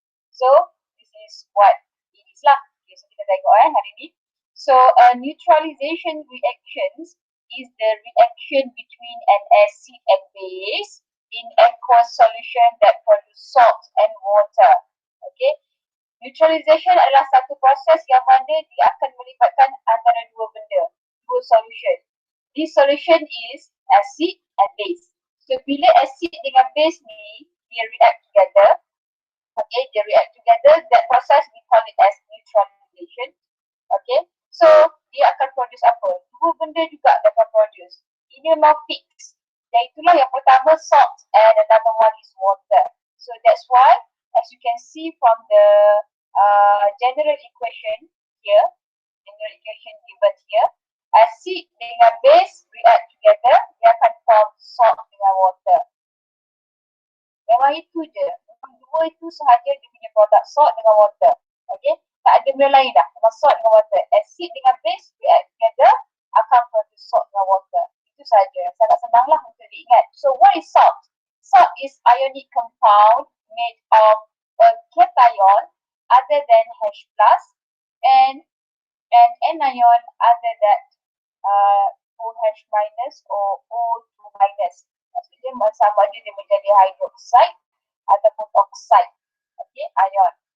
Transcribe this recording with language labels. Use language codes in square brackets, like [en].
[en] So this is what it is lah. Okay, so [ms] kita tengok hari ni. [en] So neutralization reactions is the reaction between an acid and base in aqueous solution that produce salt and water. Okay. [ms] Neutralization adalah satu proses yang mana dia akan melibatkan antara dua benda, dua solution. [en] This solution is acid and base. So bila acid dengan base ni dia react together, okay, they react together, that process we call it as neutralization. [ms] Okay, so dia akan produce apa? Dua benda juga dia akan produce. Ini memang fix. Dan itulah yang pertama salt [en] and another one is water. So that's why as you can see from the general equation here, general equation given here, acid dengan base react together, dia akan form salt dengan water. [ms] Memang itu je. Memang dua itu sahaja dia punya produk, salt dengan water. Okay, tak ada benda lain dah. Memang salt dengan water. Acid dengan base react together akan produce salt dengan water. Itu sahaja. Sangat senanglah untuk diingat. [en] So what is salt? Salt is ionic compound made of a cation other than H plus and an anion other than OH minus or O2 minus. [ms] Maksudnya sama ada dia menjadi hydroxide ataupun oxide. Okay, ion.